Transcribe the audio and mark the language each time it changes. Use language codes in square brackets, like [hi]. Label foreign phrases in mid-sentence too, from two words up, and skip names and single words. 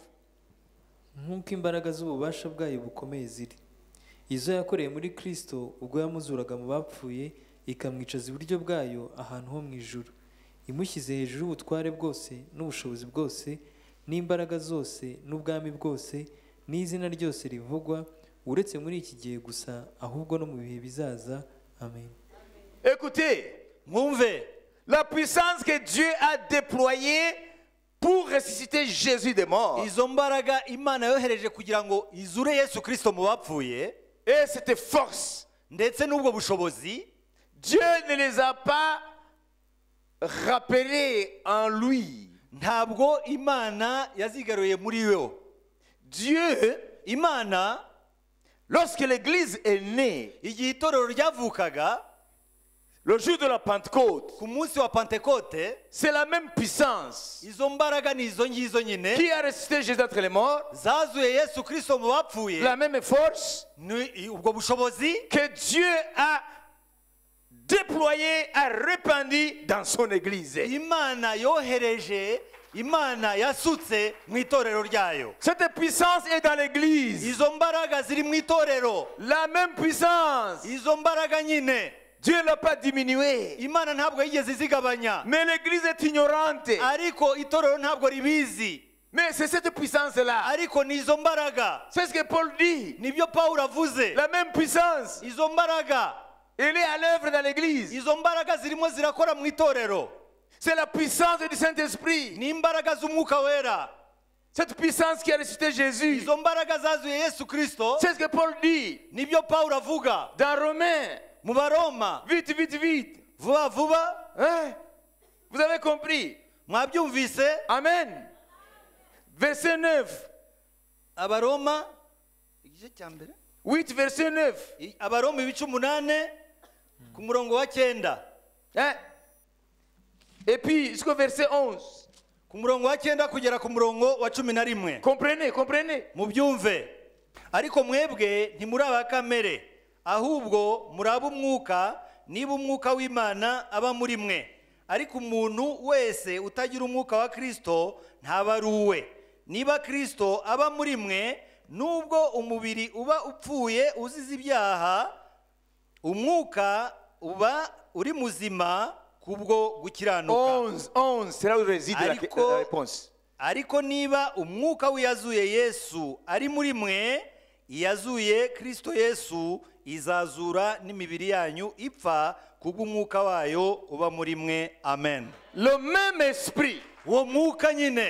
[rw] nk'uko imbaraga z'ububasha bwayo bukomeye ziri, izo yakoreye muri Kristo ubwo yamuzuraga mu bapfuye, ikamwicaza iburyo bwayo ahantu ho mu ijuru, imushyize hejuru y'ubutware bwose n'ubushobozi bwose n'imbaraga zose n'ubwami bwose n'izina ryose rivugwa, uretse muri iki gihe gusa, ahubwo no mu bihe bizaza. Amen. [fr] Écoutez, [rw] mwumve [fr] la puissance que Dieu a déployée pour ressusciter Jésus des morts, [rw] izo mbaraga Imana yohereje kugira ngo izure Yesu Kristo mu bapfuye, [fr] et cette force, [rw] ndetse n'ubwo bushobozi [fr] Dieu ne les a pas rappelés en lui. [rw] ntabwo Imana yazigaruye muri yo. [fr] Dieu, [rw] imana [fr] lorsque l'église est née, [rw] igihe itorero ryavukaga [fr] le jour de la Pentecôte, [rw] ku munsi wa pentekote, [fr] c'est la même puissance [rw] izo mbaraga ni izo ngizo nyine [fr] qui a ressuscité Jésus entre les morts, [rw] zazuye yesu kristo mu bapfuye, [fr] la même force [rw] ni ubwo bushobozi [fr] que Dieu a déployé, a répandu dans son église. [rw] imana yohereje, imana yasutse mu itorero ryayo. [fr] Cette puissance est dans l'église. [rw] Izo mbaraga ziri mu itorero, [fr] La même puissance. [rw] izo mbaraga nyine [fr] Dieu ne l'a pas diminuée. [rw] imana ntabwo yigeze izigabanya, [fr] Mais l'église est ignorante. [rw] ariko itorero ntabwo ribizi. [fr] Mais c'est cette puissance-là. [rw] Ariko ni izo mbaraga, [fr] C'est ce que Paul dit. [rw] nibyo pawulo avuze. [fr] La même puissance. [rw] Izo mbaraga, [fr] Elle est à l'œuvre dans l'église. [rw] izo mbaraga zirimo zirakora mu itorero, [fr] C'est la puissance du Saint-Esprit. [rw] ni imbaraga z'umwuka wera. [fr] Cette puissance qui a ressuscité Jésus. [rw] Izo mbaraga zazuye yesu kristo, [fr] C'est ce que Paul dit [rw] nibyo pawulo avuga [fr] dans Romains. [rw] mu baroma. [fr] Vite, vite, vite. [rw] Vuba vuba, [fr] Hein? Vous avez compris? [rw] mwabyumvise? [fr] Amen. Verset 9. [rw] Abaroma igice cya mbere, [fr] 8, verset 9. [rw] abaroma ibice 8 ku murongo wa 9, [fr] Hein? Et puis jusqu'au verset 11. [rw] ku murongo wa 9 kugera ku murongo wa 11. [fr] Comprenez, comprenez. [rw] Mubyumve. Ariko mwebwe ntimuri aba kamere, ahubwo muri ab'umwuka, niba umwuka w'Imana aba muri mwe. Ariko umuntu wese utagira umwuka wa Kristo ntaba ari uwe. Niba Kristo aba muri mwe, nubwo umubiri uba upfuye uzize ibyaha, umwuka uba uri muzima kubwo gukiranuka. [fr] 11, c'est là où réside [rw] Ariko- [fr] la réponse. [rw] Ariko niba umwuka w'iyazuye Yesu ari muri mwe, iyazuye Kristo Yesu izazura n'imibiri yanyu ipfa kubw'umwuka wayo uba muri mwe. Amen. [fr] Le même esprit. [rw] Uwo mwuka nyine.